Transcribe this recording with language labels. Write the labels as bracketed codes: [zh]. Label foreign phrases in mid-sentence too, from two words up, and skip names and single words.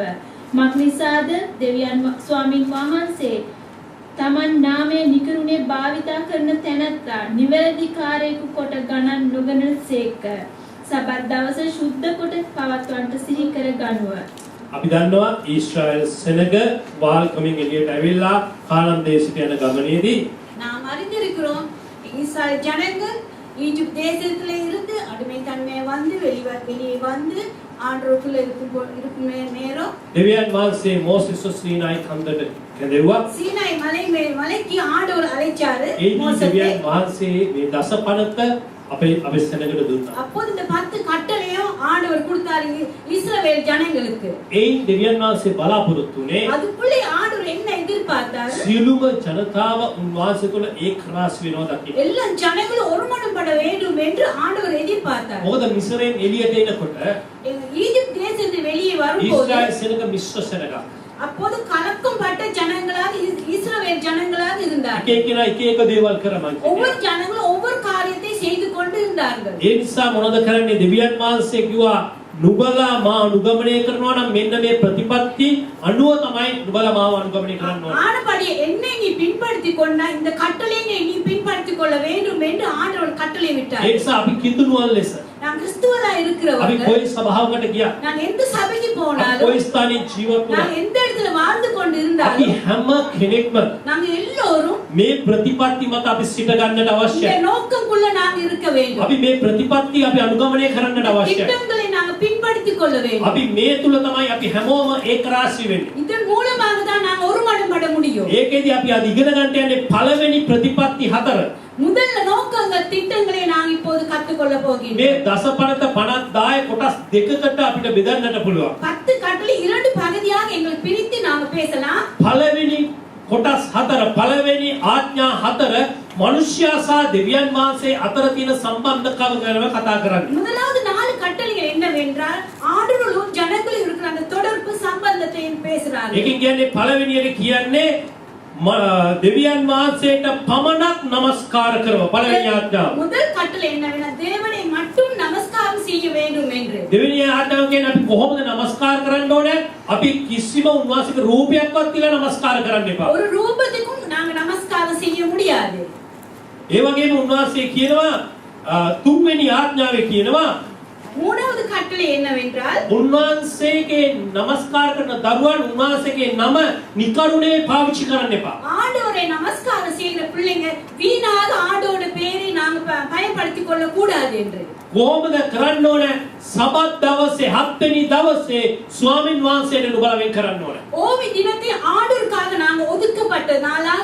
[si] මක් නිසාද දෙවියන් ස්වාමින් වහන්සේ තමන් නාමය නිකරුණේ භාවිතා කරන තැනැත්තා නිවැරදි කාර්යයක කොට ගණන් නොගනන සේක. සබත් දවස ශුද්ධ කොට පවත්වන්නට සිහි කර ගනුව. අපි දන්නවා ඊශ්‍රායල් සෙනග වාල්කමින් එළියට ඇවිල්ලා කානම් දේශයට යන ගමනේදී [ta] நாம் அறிந்திருக்கிறோம் இஸ்ரவேல் ஜனங்கள் ஈஜிப்ட் தேசத்திலே இருந்து அடிமைத்தன்மை வந்து வெளியே வந்து ஆண்டவருக்குள்ள இருக்கும் நேரம் [si] දෙවියන් වහන්සේ මෝසෙස් සීනායි කන්දට කැඳෙව්වා. [ta] சீனாய் மலைக்கு ஆண்டவர் அழைச்சாரு [si] ඒ [ta] மோசேயை. [si] දෙවියන් වහන්සේ මේ දස පනත අපේ සෙනගට දුන්නා. [ta] அப்போது இந்த 10 கட்டளையும் ஆண்டவர் கொடுத்தாரு இஸ்ரவேல் ஜனங்களுக்கு. [si] ඒයින් දෙවියන් වහන්සේ බලාපොරොත්තු වුණේ [ta] அதுக்குள்ளே ஆண்டவர் என்ன எதிர்பார்த்தாரு? [si] සියලුම ජනතාව උන්වහන්සේ තුළ ඒක රාශි වෙනවා දකින්න. [ta] எல்லா ஜனங்களும் ஒருமனப்பட வேண்டும் என்று ஆண்டவர் எதிர்பார்த்தார். [si] මොකද මිස්රයෙන් එළියට එනකොට [ta] ஈஜிப்ட் தேசத்தை வெளியே வரும்போது [si] ඊශ්‍රායල් සෙනග මිශ්‍ර සෙනගක්. [ta] அப்போது கலக்கம் பட்ட ஜனங்களாக இஸ்ரவேல் ஜனங்களாக இருந்தார்கள். [si] එක එක්කෙනා එක එක දේවල් කරමන්. [ta] ஒவ்வொரு ஜனங்களும் ஒவ்வொரு காரியத்தை செய்து கொண்டு இருந்தார்கள். [si] ඒ නිසා මොනවද කරන්නේ දෙවියන් වහන්සේ කිව්වා නුඹලා මා අනුගමනය කරනවා නම් මෙන්න මේ ප්‍රතිපත්ති අනුව තමයි නුඹලා මාව අනුගමනය කරන්න ඕනේ. [ta] ஆனபடி என்னை நீ பின்பற்றி கொண்டா இந்த கட்டளையை நீ பின்பற்றி கொள்ள வேண்டும் என்று ஆண்டவர் கட்டளை விட்டார். [si] ඒ නිසා අපි කිතුනුවල් ලෙස [ta] நான் கிறிஸ்துவலா [si] අපි [ta] இருக்கிறவர்கள் [si] කොයි සභාවකට ගියා [ta] நான் எந்த சபைக்கு [si] අපි [ta] போனாலும் [si] කොයි ස්ථානයේ ජීවත් වුණා [ta] நான் எந்த இடத்துல வாழ்ந்து கொண்டு [si] අපි [ta] இருந்தாலும் [si] හැම කෙනෙක්ම [ta] நாங்க எல்லோரும் [si] මේ ප්‍රතිපත්ති මත අපි සිට ගන්නට [ta] இந்த [si] අවශ්‍යයි. [ta] நோக்கக்குள்ள நாங்க இருக்க வேண்டும். [si] අපි මේ ප්‍රතිපත්ති අපි අනුගමනය කරන්නට අවශ්‍යයි. [ta] திட்டங்களை நாங்க பின்பற்றிக் கொள்ள வேண்டும். [si] අපි මේ තුල තමයි අපි හැමෝම ඒක රාශි වෙන්නේ. [ta] இதன் மூலமாக தான் நாங்க ஒருமனப்பட முடியும். [si] ඒකෙදි අපි අද ඉගෙන ගන්න යන්නේ පළවෙනි ප්‍රතිපත්ති 4. [ta] முதல்ல நோக்கங்கள் திட்டங்களை நாங்க இப்போது கற்றுக்கொள்ள போகிறோம். [si] මේ දසපනත 50 කොටස් දෙකකට අපිට බෙදන්නට පුළුවන්. [ta] 10 கட்டளை 2 பகுதியாக எங்களுக்கு பிரித்து நாங்க பேசலாம். [si] පළවෙනි කොටස් 4 පළවෙනි ආඥා 4 මනුෂ්‍යයා සහ දෙවියන් වහන්සේ අතර තියෙන සම්බන්ධකම ගැන කතා කරන්නේ. [ta] முதலாவது 4 கட்டளைகள் என்னவென்றால் ஆண்டவரும் ஜனங்களும் இருக்கிற அந்த தொடர்பு சம்பந்தத்தை பேசுறாங்க. [si] ඒකෙන් කියන්නේ පළවෙනියට කියන්නේ දෙවියන් වහන්සේට පමණක් নমස්කාර කරව පළවෙනි ආඥාව. [ta] முதல் கட்டளை என்னவென்றால் தேவனை மட்டும் நமஸ்காரம் செய்ய வேண்டும் என்று. [si] දෙවෙනි ආඥාව කියන්නේ අපි කොහොමද নমස්කාර කරන්න ඕනේ? අපි කිසිම උන්වහන්සේගේ රූපයක්වත් තියලා নমස්කාර කරන්න එපා. [ta] ஒரு ரூபத்துக்கும் நாங்க நமஸ்காரம் செய்ய முடியாது. [si] ඒ වගේම උන්වහන්සේ කියනවා තුන්වෙනි ආඥාවේ කියනවා [ta] மூணாவது கட்டளை என்னவென்றால் [si] උන්වහන්සේගේ নমස්කාර කරන දරුවන් උන්වහන්සේගේ නම නිකරුණේ පාවිච්චි කරන්න එපා. [ta] ஆண்டவரை நமஸ்காரம் செய்யற பிள்ளைங்க வீணாக ஆண்டவரோட பேரை நாங்க பயன்படுத்திக் கொள்ள கூடாது என்று. [si] කොහොමද කරන්න ඕන? සබත් දවසේ 7 වෙනි දවසේ ස්වාමින් වහන්සේට නුඹලා වෙන් කරන්න ඕන. [ta] ஓவி தினத்தை ஆண்டவருக்காக நாங்க ஒதுக்கப்பட்ட நாளாக